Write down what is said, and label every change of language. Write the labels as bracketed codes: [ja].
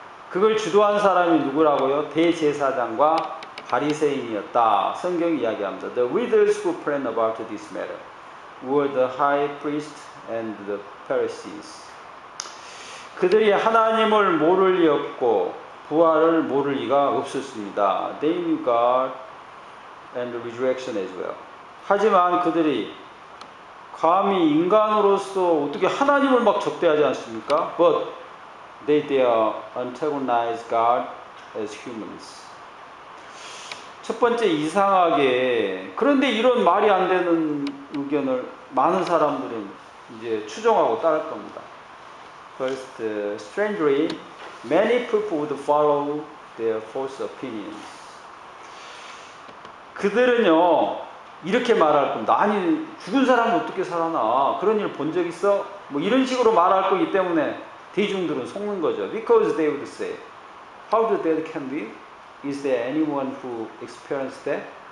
[ko] 그걸 주도한 사람이 누구라고요? 대제사장과 바리새인이었다. 성경이 이야기합니다. [en] The leaders who planned about this matter were the high priest and the Pharisees. [ko] 그들이 하나님을 모를 리 없고 부활을 모를 리가 없었습니다. [en] They knew God and the resurrection as well. [ko] 하지만 그들이 감히 인간으로서 어떻게 하나님을 막 적대하지 않습니까? [en] But they dare antagonize God as humans. [ko] 첫 번째 이상하게 그런데 이런 말이 안 되는 의견을 많은 사람들은 이제 추종하고 따를 겁니다. [en] First, strangely, many people would follow their false opinions. [ko] 그들은요 이렇게 말할 겁니다. 아니 죽은 사람은 어떻게 살아나? 그런 일 본 적 있어? 뭐 이런 식으로 말할 거기 때문에 대중들은 속는 거죠. [en] Because they would say, how the dead can live? Is there anyone who experienced that?